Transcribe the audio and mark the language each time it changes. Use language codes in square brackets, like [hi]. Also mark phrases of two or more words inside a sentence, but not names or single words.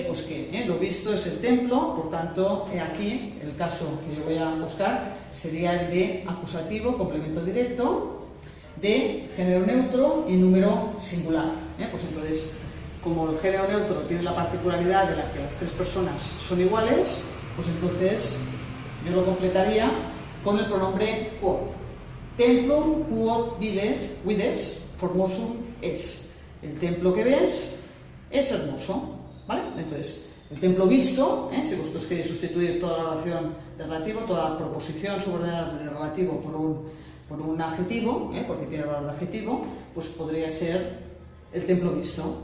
[es] Pues que lo visto es el templo, por tanto, aquí el caso que yo voy a buscar sería el de acusativo, complemento directo, de género neutro y número singular. Pues entonces, como el género neutro tiene la particularidad de la que las 3 personas son iguales, pues entonces yo lo completaría con el pronombre quod. [la] Templum quod vides formosum es. [es] El templo que ves es hermoso, ¿vale? Entonces, el templo visto, si vosotros queréis sustituir toda la oración de relativo, toda proposición subordinada de relativo por un adjetivo, porque tiene valor de adjetivo, pues podría ser el templo visto.